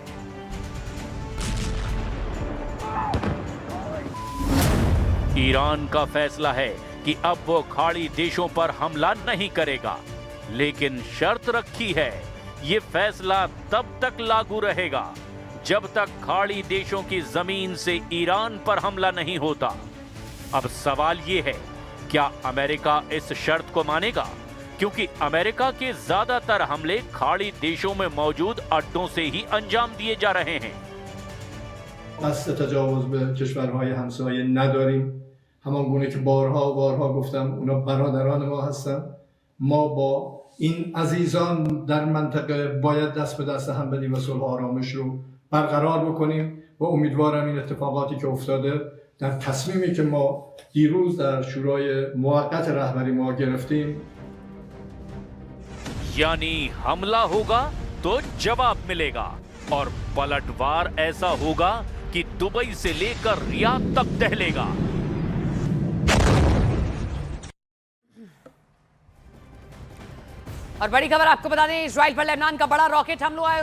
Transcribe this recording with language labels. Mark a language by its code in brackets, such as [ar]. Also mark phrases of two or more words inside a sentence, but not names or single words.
[hi] ईरान का फैसला है कि अब वो खाड़ी देशों पर हमला नहीं करेगा, लेकिन शर्त रखी है, ये फैसला तब तक लागू रहेगा जब तक खाड़ी देशों की जमीन से ईरान पर हमला नहीं होता। अब सवाल ये है, क्या अमेरिका इस शर्त को मानेगा? क्योंकि अमेरिका के ज्यादातर हमले खाड़ी देशों में मौजूद अड्डों से ही अंजाम दिए जा रहे हैं। [fa] قصد تجاوز به کشورهای همسایه نداریم. همان گونه که بارها و بارها گفتم اونا برادران ما هستن. ما با این عزیزان در منطقه باید دست به دست هم بدیم و صلح و آرامش رو برقرار بکنیم و امیدوارم این اتفاقاتی که افتاده در تصمیمی که ما دیروز در شورای موقت رهبری ما گرفتیم، [hi] यानी हमला होगा तो जवाब मिलेगा, और पलटवार ऐसा होगा कि दुबई से लेकर रियाद तक दहलेगा। और बड़ी खबर आपको बता दें, इजराइल पर लेबनान का बड़ा रॉकेट हमला है।